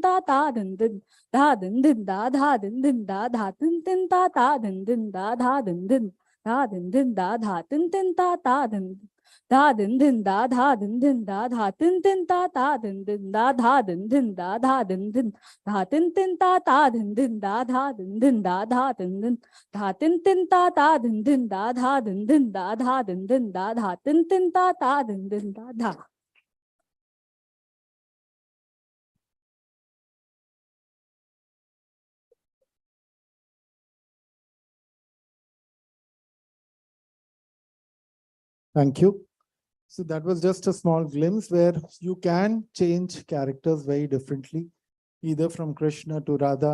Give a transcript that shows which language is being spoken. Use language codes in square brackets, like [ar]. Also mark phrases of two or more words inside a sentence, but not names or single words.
[en] ta din din din din din din tin tin ta din din din din tin tin ta din din din din din tin tin ta din din din din din din tin tin ta din din din din din din tin tin ta din din din din din din tin tin ta din din Thank you. So that was just a small glimpse where you can change characters very differently, either from Krishna to Radha.